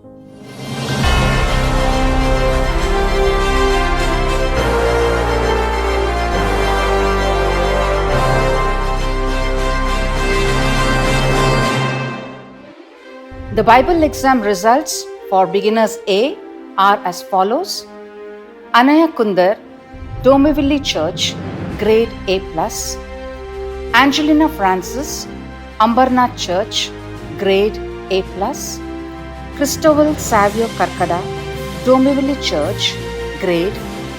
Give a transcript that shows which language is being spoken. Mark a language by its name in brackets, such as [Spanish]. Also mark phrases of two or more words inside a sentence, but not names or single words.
[English] The Bible exam results for beginners A are as follows: Anaya Kundar, Dombivli Church, grade A+. Angelina Francis, Ambarnath Church, grade A+. Christobal Savio Karkada, Dombivli Church, grade A+.